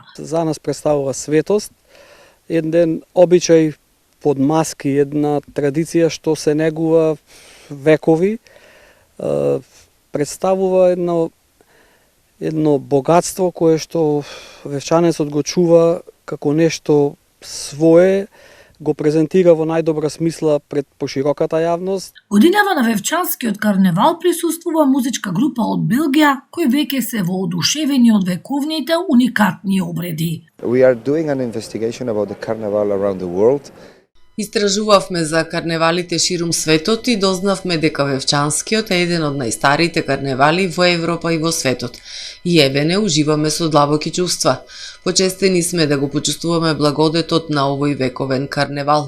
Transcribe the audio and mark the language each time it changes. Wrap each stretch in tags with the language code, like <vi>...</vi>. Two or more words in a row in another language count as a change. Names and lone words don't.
<mk>За нас представува светост, еден обичај под маски, една традиција што се негува векови, представува едно богатство кое што вевчанецот го чува како нешто свое, го презентира во најдобра смисла пред пошироката јавност. Годинава на Вевчанскиот карневал присуствува музичка група од Белгија, кои веќе се воодушевени од вековните уникатни обреди.</mk> <en>We are doing an investigation about the carnival around the world.</en> <mk>Истражувавме за карневалите ширум светот и дознавме дека Вевчанскиот е еден од најстарите карневали во Европа и во светот. И еве уживаме со длабоки чувства. Почестени сме да го почувствуваме благодетот на овој вековен карневал.</mk>